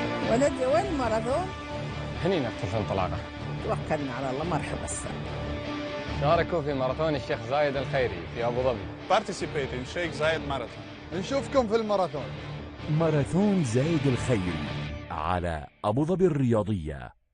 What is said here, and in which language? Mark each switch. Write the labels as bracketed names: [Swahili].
[Arabic] ولدي وين الماراثون؟ هني نقطة انطلاقة. توكلنا على الله مرحبا السلام. شاركوا في ماراثون الشيخ زايد الخيري في أبو ظبي. [English] Participate in Sheikh Zayed Marathon. [Arabic] نشوفكم في الماراثون. ماراثون زايد الخيري على أبو ظبي الرياضية.